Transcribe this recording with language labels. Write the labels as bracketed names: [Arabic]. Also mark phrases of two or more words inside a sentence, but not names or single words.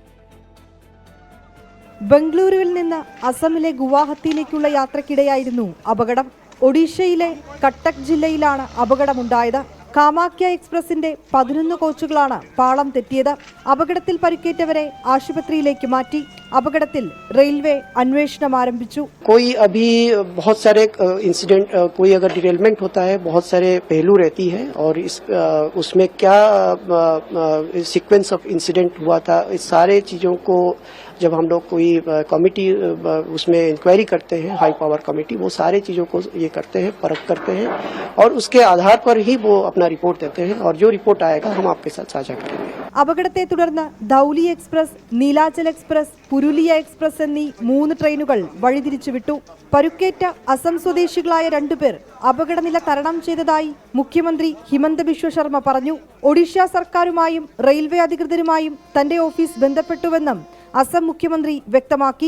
[Malayalam] ബംഗളൂരുവിൽ നിന്ന് അസമിലെ ഗുവാഹത്തിയിലേക്കുള്ള യാത്രക്കിടെയായിരുന്നു അപകടം. ഒഡീഷയിലെ കട്ടക് ജില്ലയിലാണ് അപകടമുണ്ടായത്. കാമാക്യ എക്സ്പ്രസിന്റെ 11 കോച്ചുകളാണ് പാളം തെറ്റിയത്. അപകടത്തിൽ പരിക്കേറ്റവരെ ആശുപത്രിയിലേക്ക് മാറ്റി. അപകടത്തിൽ റെയിൽവേ അന്വേഷണം ആരംഭിച്ചു. [Hindi] कोई अभी बहुत सारे इंसिडेंट, कोई अगर डिरेलमेंट होता है बहुत सारे पहलू रहती है और उसमें क्या [English] sequence of incident [Hindi] हुआ था, इस सारे चीजों को जब हम लोग कोई कमेटी उसमें इंक्वायरी करते हैं, [English] high power committee, [Hindi] वो सारे चीजों को ये करते हैं, परख करते हैं और उसके आधार पर ही वो अपना रिपोर्ट देते हैं और जो रिपोर्ट आएगा हम आपके साथ साझा करेंगे. [Malayalam] അപകടത്തെ തുടർന്ന് ധൗലി എക്സ്പ്രസ്, നീലാചൽ എക്സ്പ്രസ്, പുരുലിയ എക്സ്പ്രസ് എന്നീ 3 ട്രെയിനുകൾ വഴിതിരിച്ചുവിട്ടു. പരുക്കേറ്റ അസം സ്വദേശികളായ 2 പേർ അപകടനില തരണം ചെയ്തതായി മുഖ്യമന്ത്രി ഹിമന്ത ബിശ്വ ശർമ്മ പറഞ്ഞു. ഒഡീഷ സർക്കാരുമായും റെയിൽവേ അധികൃതരുമായും തന്റെ ഓഫീസ് ബന്ധപ്പെട്ടുവെന്നും അസം മുഖ്യമന്ത്രി വ്യക്തമാക്കി.